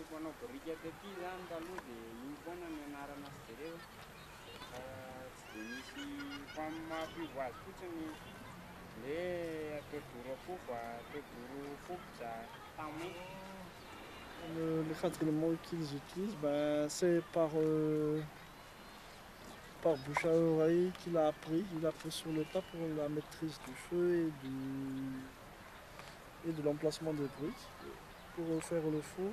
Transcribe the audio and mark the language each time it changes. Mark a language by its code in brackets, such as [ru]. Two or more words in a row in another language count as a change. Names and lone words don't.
[mg] manao brika taty zany taloha dia iny foana no anarana azy jereo. Tsy dia misy mampiova azy fotsiny le atao doro akofo, atao doro fokotra, tamain. [fr] Le quatrièmement qu'ils utilisent, ben, c'est par bouche à oreille qu'il a appris. Il a appris sur le tas pour la maîtrise du feu et de l'emplacement des briques pour faire le four.